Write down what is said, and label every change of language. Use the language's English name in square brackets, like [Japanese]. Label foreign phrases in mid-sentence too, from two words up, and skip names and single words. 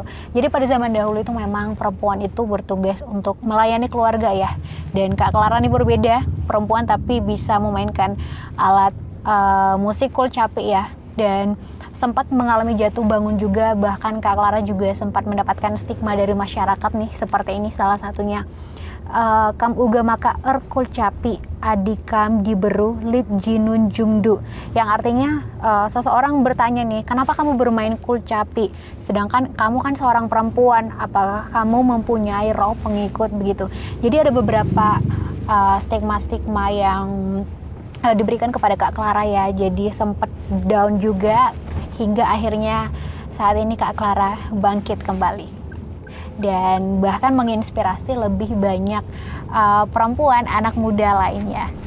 [Indonesian] Jadi pada zaman dahulu itu memang perempuan itu bertugas untuk melayani keluarga ya. Dan Kak Clara ini berbeda, perempuan tapi bisa memainkan alat musik Kulcapi ya. Dan sempat mengalami jatuh bangun juga, bahkan Kak Clara juga sempat mendapatkan stigma dari masyarakat nih, seperti ini salah satunya. [Batak Karo] Kam uga maka Kulcapi adikam diberu lit jinun jumdu, [Indonesian] yang artinya seseorang bertanya nih, kenapa kamu bermain Kulcapi sedangkan kamu kan seorang perempuan, apakah kamu mempunyai roh pengikut begitu. Jadi ada beberapa stigma-stigma yang diberikan kepada Kak Clara ya, jadi sempat down juga hingga akhirnya saat ini Kak Clara bangkit kembali dan bahkan menginspirasi lebih banyak perempuan, anak muda lainnya.